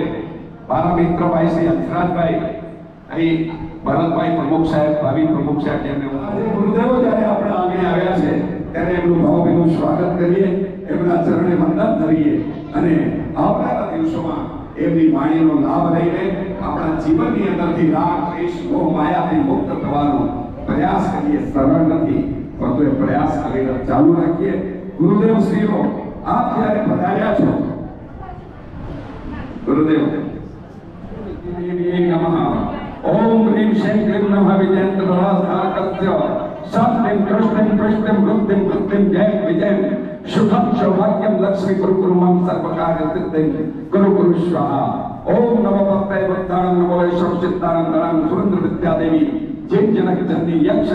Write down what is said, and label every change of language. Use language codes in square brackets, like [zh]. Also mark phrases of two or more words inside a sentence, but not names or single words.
[gu] મારા મિત્ર ભાઈ શ્રી હંસરાજભાઈ, અહીં ભરતભાઈ પ્રમુખ સાહેબ, ભાવિ પ્રમુખ સાહેબ, જેમને ગુરુદેવો જ્યારે આપણા આંગણે આવ્યા છે ત્યારે એમનું ભાવભીનું સ્વાગત કરીએ, એમના ચરણે વંદન કરીએ અને આવનારા દિવસોમાં એમની વાણીનો લાભ લઈને આપણા જીવનની અંદરથી રાગ, દ્વેષ, મોહ, માયાથી મુક્ત થવાનો પ્રયાસ કરીએ. સરળ નથી, પરંતુ એ પ્રયાસ કરીને ચાલુ રાખીએ. ગુરુદેવ શ્રીઓ, આપ જ્યારે પધાર્યા છો, ગુરુદેવ નમઃ [sa] ओम ह्रीं श्रीं क्लीं नमः विजयंत राधाकस्य सत्यं कृष्णं कृष्णं वृद्धिं वृद्धिं जय विजयं शुभं सौभाग्यं लक्ष्मी गुरुकुरुमं सर्वकार्य सिद्धिं गुरु गुरु स्वाहा। ओम नमो भक्ताय भक्तानां नमो सर्वसिद्धानंदानां सुरेंद्र विद्या देवी जय जनक जननी यक्ष